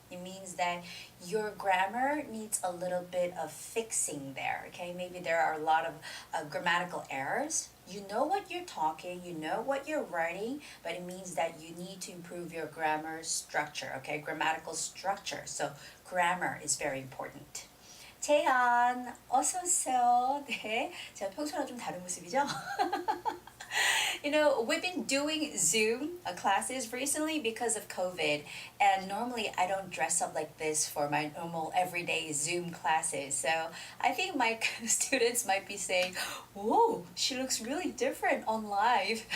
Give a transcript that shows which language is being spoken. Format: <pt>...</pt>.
<en>It means that your grammar needs a little bit of fixing there, okay? Maybe there are a lot of grammatical errors. You know what you're talking, you know what you're writing, but it means that you need to improve your grammar structure, okay? Grammatical structure. So grammar is very important.</en> <ko>재한, 어서오세요. 네, 제가 평소랑 좀 다른 모습이죠?</ko> <en>You know, we've been doing Zoom classes recently because of COVID, and normally I don't dress up like this for my normal everyday Zoom classes. So I think my students might be saying, "Whoa, she looks really different on live."</en>